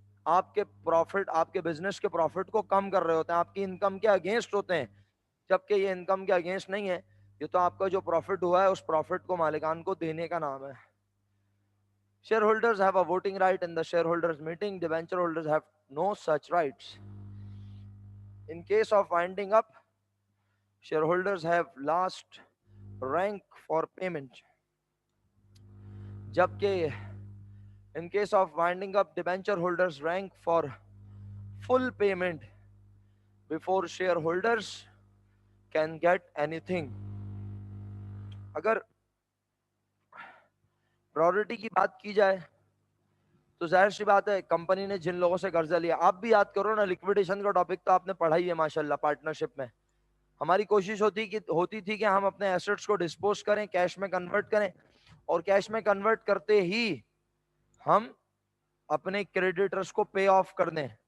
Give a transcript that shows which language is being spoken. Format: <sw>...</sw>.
<ur>آپ کے پروفٹ، آپ کے بزنس کے پروفٹ کو کم کر رہے ہوتے ہیں، آپ کی انکم کے اگینسٹ ہوتے ہیں، جبکہ یہ انکم کے اگینسٹ نہیں ہے، یہ تو آپ کا جو پروفٹ ہوا ہے اس پروفٹ کو مالکان کو دینے کا نام ہے.</ur> <en>Share holders have a voting right in the share holders meeting. Debenture holders have no such rights. In case of winding up, shareholders have last rank for payment. جبکہ in case of winding up, debenture holders rank for full payment before shareholders can get anything.</en> <ur>اگر priority کی بات کی جائے تو ظاہر سی بات ہے کمپنی نے جن لوگوں سے قرضہ لیا، آپ بھی یاد کرو نا، لکویڈیشن کا ٹاپک تو آپ نے پڑھا ہی ہے ماشاءاللہ پارٹنرشپ میں. ہماری کوشش ہوتی تھی کہ ہم اپنے ایسٹس کو ڈسپوز کریں، کیش میں کنورٹ کریں، اور کیش میں کنورٹ کرتے ہی ہم اپنے کریڈیٹرز کو پے آف کر دیں.</ur>